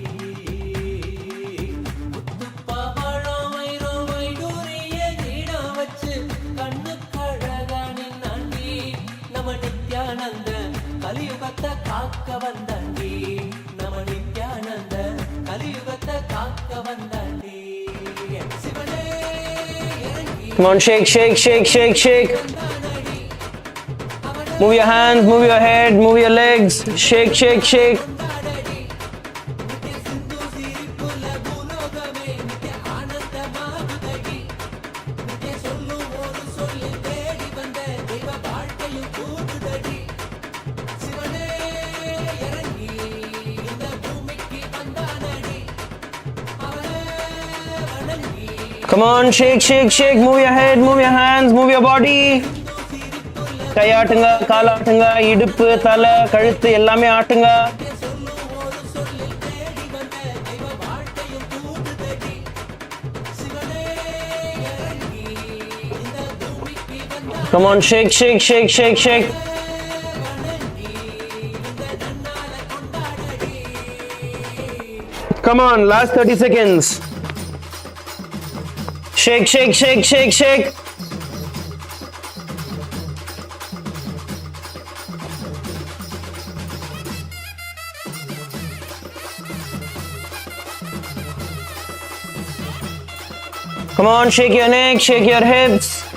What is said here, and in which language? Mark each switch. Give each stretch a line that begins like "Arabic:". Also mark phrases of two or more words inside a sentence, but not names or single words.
Tamil: முத்துப்பவழம் வைரம் வைடூரிய கிரீடம் வச்சு கண்ணு கழகானின் ஆண்டி நம நித்யானந்த கலியுகத்தை காக்க வந்தாண்டி நம நித்யானந்த கலியுகத்தை காக்க வந்தாண்டி சிவனே இறங்கி
English: Come on, shake, shake, shake, shake, shake. Move your hands, move your head, move your legs. Shake, shake, shake.
Tamil: கொண்டாடடி நித்ய சிந்து சிரிப்புல பூலோகமே நித்ய ஆனந்தமாகுதடி நித்ய சொல்லும் ஒரு சொல்லி தேடி வந்த தெய்வ வாழ்க்கையும் கூடுதடி சிவனே இறங்கி இந்த பூமிக்கு வந்தானடி அவனே வணங்கி
English: Come on, shake, shake, shake. Move your head, move your hands, move your body.
Tamil: கை ஆட்டுங்க, கால் ஆட்டுங்க, இடுப்பு, தலை, கழுத்து எல்லாமே ஆட்டுங்க. சொல்லும் ஒரு சொல்லி தேடி வந்த தெய்வ வாழ்க்கையும் கூடுதடி சிவனே இறங்கி இந்த பூமிக்கு வந்தானடி
English: Come on, shake, shake, shake, shake, shake.
Tamil: வணங்கி இந்த நன்னால கொண்டாடடி
English: Come on, last 30 seconds. Shake, shake, shake, shake, shake. Come on, shake your neck, shake your hips.